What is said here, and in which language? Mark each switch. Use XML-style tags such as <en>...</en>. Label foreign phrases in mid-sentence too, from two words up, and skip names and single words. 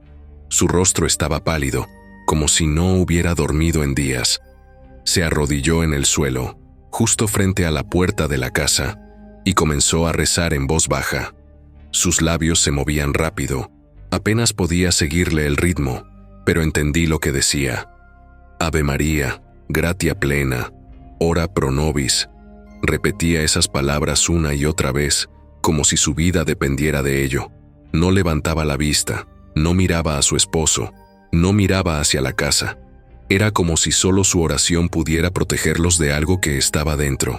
<es>Su rostro estaba pálido, como si no hubiera dormido en días. Se arrodilló en el suelo, justo frente a la puerta de la casa, y comenzó a rezar en voz baja. Sus labios se movían rápido. Apenas podía seguirle el ritmo, pero entendí lo que decía.</es> <la>Ave María, gratia plena, ora pro nobis.</la> <es>Repetía esas palabras una y otra vez, como si su vida dependiera de ello. No levantaba la vista, no miraba a su esposo, no miraba hacia la casa. Era como si solo su oración pudiera protegerlos de algo que estaba dentro.</es>